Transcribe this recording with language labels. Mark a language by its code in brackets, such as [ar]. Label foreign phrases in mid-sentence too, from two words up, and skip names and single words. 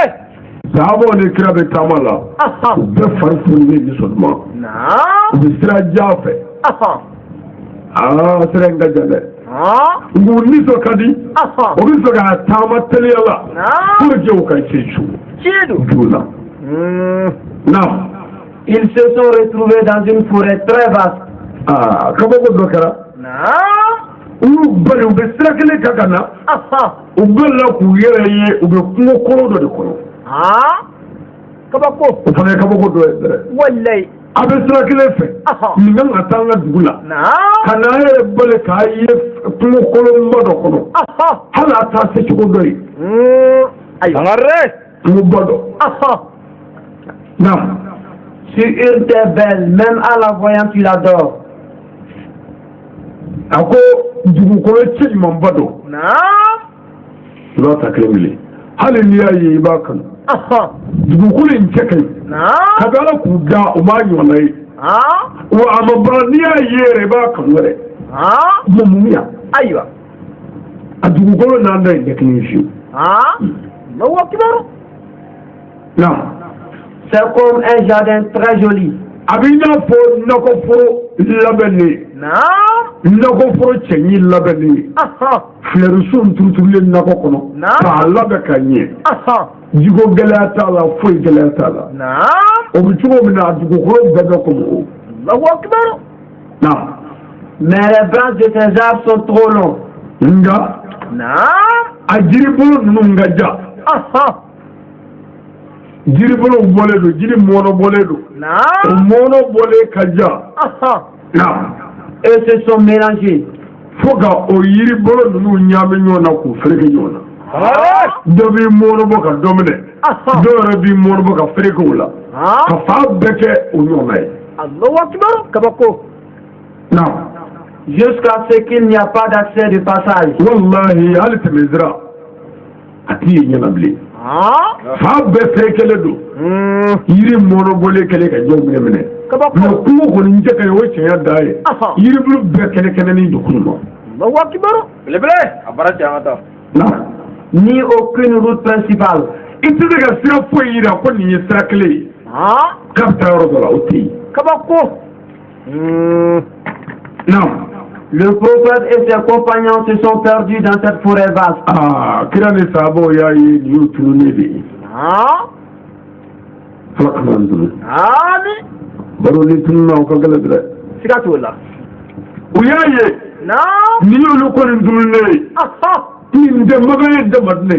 [bm] Sahabaw ni kira bɛ taama la u bɛɛ fari fununen nisɔndiya u bɛ sira jan fɛ sira in ka jan dɛ u nisɔn ka di u bɛ fɛ ka taama teliya la [fr] pour que [bm] u ka se su la naam. [fr] Ils se sont retrouvés dans une forêt très vaste. [bm] Kabako dɔ kɛra u y'u bali u bɛ sira kelen kan ka na u bɛ la k'u yɛrɛ ye u bɛ kungo kɔrɔ dɔ de kɔnɔ. Kabako. O fana ye kabako dɔ ye dɛ. Walayi. A bɛ sira kelen fɛ. Nin kan ka taa an ka dugu la. Ka na an yɛrɛ bali k'a ye kungo kolonba dɔ kɔnɔ. Hali a t'a se cogo dɔ ye. Sangare. Kungoba dɔ. Naam. [fr] Sur une terre belle, même à la voyant, tu l'adores. [bm] A ko dugukolo cɛ ɲumanba dɔ. I b'a ta kelen kelen. Hali n'i y'a ye i b'a kanu. Dugukolo in cɛ ka ɲi. Ka bɛ Ala k'u da o m'a ɲɔgɔnna ye. Wa a ma ban n'i y'a ye yɛrɛ i b'a kanu yɛrɛ. Mun ya? Ayiwa. A dugukolo n'an da in tɛ kelen ye fiyewu. [ar] Allahu akbar. [bm] Naam. [fr] C'est comme un jardin très joli. [bm] A b'i n'a fɔ nakɔforo labɛnnen. nakɔ fɔlɔ cɛ ɲi labɛnni filɛriso turuturulen nakɔ kɔnɔ k'a labɛn ka ɲɛ jiko gɛlɛya t'a la foyi gɛlɛya t'a la o bɛ cogo min na dugukolo bɛɛ bɛ kɔmɔ [fr] mais les branches de ces arbres sont trop longues. [bm] Nga a jiribolo ninnu ka ja jiribolo bɔlen don jiri mɔnɔ bɔlen don o mɔnɔ bɔlen ka ja [fr] et se sont mélangés [bm] fo ka o yiribolo ninnu ɲaami ɲɔgɔn na k'u fereke ɲɔgɔn na dɔ b'i mɔnɔ bɔ ka dɔ minɛ dɔ yɛrɛ b'i mɔnɔ bɔ ka fereke o la ka fa bɛɛ kɛ o ɲɔgɔn na ye [fr] jusqu'à ce qu'il n'y a pas d'accès de passage. [bm] Wallahi hali tɛmɛ sira a t'i ye ɲɛna bilen fa bɛɛ ferekelen don yiri mɔnɔbɔlen kɛlen ka jɔn minɛ minɛ mais kungo kɔni n tɛ ka ye o tiɲɛ da ye yiribulu bɛɛ kɛnɛ-kɛnɛnin don kunun ma [fr] ni aucune route principale. [bm] I tɛ se ka sira foyi yira ko nin ye sira kelen ye k'a bɛ taa yɔrɔ dɔ la o tɛ yen [fr] Le prophète et ses compagnons se sont perdus dans cette forêt vaste. [bm] Kira ni sahabo y'a ye nin y'o tununnen de ye. Ala kana an tunu. Baro ni tununna o ka gɛlɛn dɛ. Siga t'o la. U y'a ye. Nin y'olu kɔni tununnen ye. Nin tɛ magan ye damadinɛ.